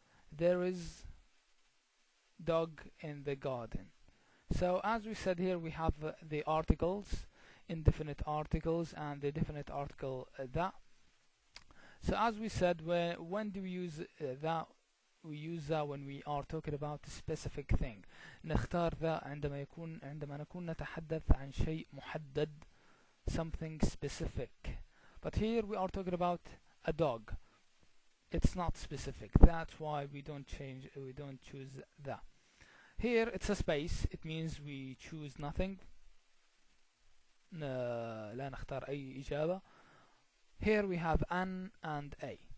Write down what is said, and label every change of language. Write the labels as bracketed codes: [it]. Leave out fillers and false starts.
[en] There is dog in the garden. So as we said here, we have the articles, indefinite articles, and the definite article that. So as we said, when do we use that? We use that when we are talking about a specific thing. [ar] نختار ذا عندما نكون نتحدث عن شيء محدد, [en] something specific. But here we are talking about a dog. It's not specific. That's why we don't choose that. Here it's a space. It means we choose nothing. [ar] لا نختار أي إجابة. [en] Here we have an and a.